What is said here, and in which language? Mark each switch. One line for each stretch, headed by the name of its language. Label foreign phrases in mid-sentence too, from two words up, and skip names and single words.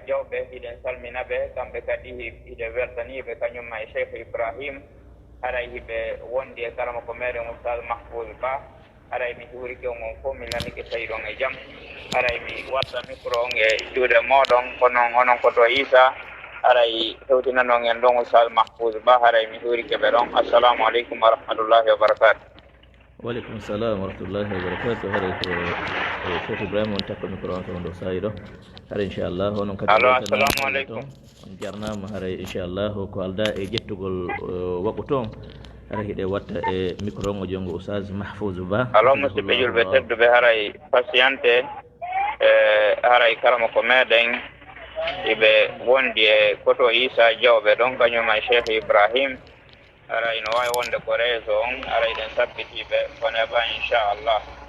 Fula: Diawɓe hiɗen salmina ɓe kamɓe kadi hiɗe weltaniɓe kañumma e Cheikh Ibrahim haray hiɓe wondi e karama ko meɗen Oustaz Mahfouz Ba haray mi huurike on fof mi nanike tawi ɗon e jaam haray mi watta micro on e juuɗe moɗon kono onon koto Isa haray hewtinanon en ɗon Oustaz Mahfouz Ba haray mi huurike ɓe ɗon.
Arabic: السلام عليكم ورحمة الله وبركاته. وعليكم السلام ورحمة الله وبركاته.
Fula: haray ko Cheikh Ibrahima on takko micro on to ɗo sayi ɗo haray inchallah onon kadi
Arabic: allo السلام عليكم
Fula: on jarnama haray inchallah ko alda e ƴettugol waɓɓo toon haray hiɗe watta e micro on o jongo Oustaz Mahfouz Ba. allo musidɓe julɓe tedduɓe haray patiente haray karama ko meɗen iɓe wondi e koto Isa Diawɓe ɗon kañuma Cheikh Ibrahim haray no wawi wonde ko réseau on haray ɗen sabbitiɓe kone ba inchallah.